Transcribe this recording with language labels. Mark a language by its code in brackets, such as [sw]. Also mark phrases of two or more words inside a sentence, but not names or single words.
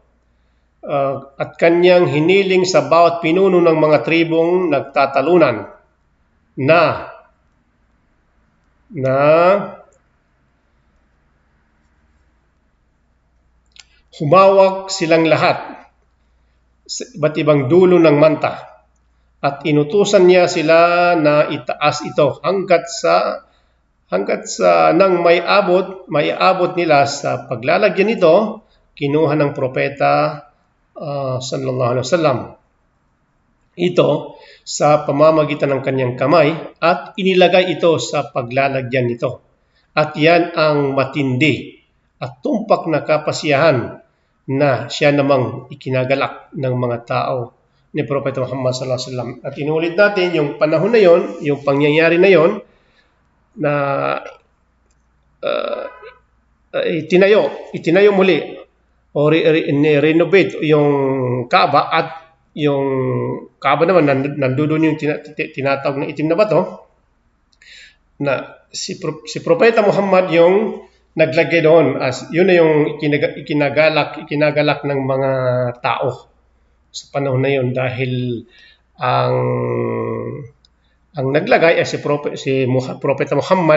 [tl] At kanyang hiniling sa bawat pinuno ng mga tribong nagtatalunan na humawak silang lahat sa iba't ibang dulo ng manta. At inutusan niya sila na itaas ito hanggat sa nang may abot nila sa paglalagyan nito, kinuha ng propeta [ar] صلى الله عليه وسلم [tl] ito sa pamamagitan ng kanyang kamay at inilagay ito sa paglalagyan nito. At yan ang matindi at tumpak na kapasiyahan na siya namang ikinagalak ng mga tao ni Propeta Muhammad [ar] صلى الله عليه وسلم. [tl] At inulit natin yung panahon na yon, yung pangyayari na yon na itinayo muli o renovate yung Kaaba, at yung Kaaba naman nandoon yung tinatawag na itim na bato na si Propeta Muhammad yung naglagay doon, as yun na yung ikinagalak ng mga tao sa panahon na yun, dahil ang naglagay ay si Propeta Muhammad.